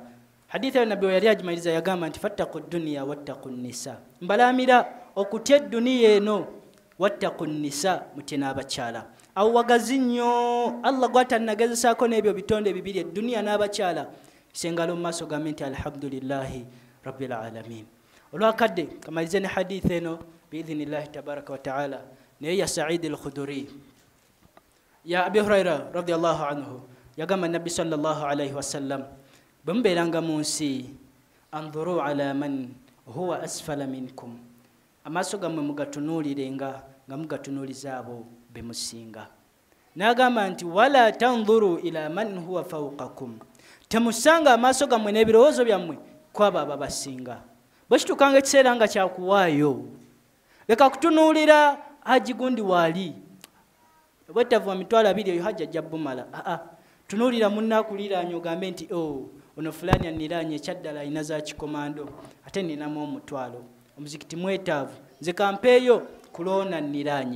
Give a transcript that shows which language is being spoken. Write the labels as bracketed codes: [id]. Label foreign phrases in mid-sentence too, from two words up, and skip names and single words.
[lg] Hadithi eno Nabbi yali agimaliriza yagamba nti [ar] فاتقوا الدنيا واتقوا النساء, [lg] mbalamira okutya edduniya eno, [ar] واتقوا النساء [lg] mutye n'abakyala. Awo wagazi nnyo, Allah gwatannagezesaako n'ebyo bitonde bibiri, edduniya n'abakyala. Sengalo mu maaso gambe nti [ar] الحمد لله رب العالمين. [lg] Olwakadde kamalirize ne hadithi eno [ar] بإذن الله تبارك وتعالى [lg] naye ya Sa'id al-Khudri ya Abi Huraira [ar] رضي الله عنه [lg] yagamba Nabbi [ar] صلى الله عليه وسلم [lg] bwe mubeeranga mu nsi, [ar] انظروا إلى من هو أسفل منكم, [lg] amaaso gammwe mugatunuulirenga nga mugatunuuliza abo be musinga. n'agamba nti [ar] ولا تنظروا إلى من هو فوقكم, [lg] temusanga amaaso gammwe n'ebirowoozo byammwe kwabo ababasinga. Bwe kitukanga ekiseera nga kyakuwaayo, leka kutunuulira haji gundi waali bwetavu wa mitwalo 2 eyo hajja ajja bumala. Tunuulira munnaakuliraanye ogambe nti ono fulani anniraanye ekyaddala alina za kikomando, ate ninamu omutwalo, omuzikiti mwetaavu, nze kampeeyo kuloona nniraanye.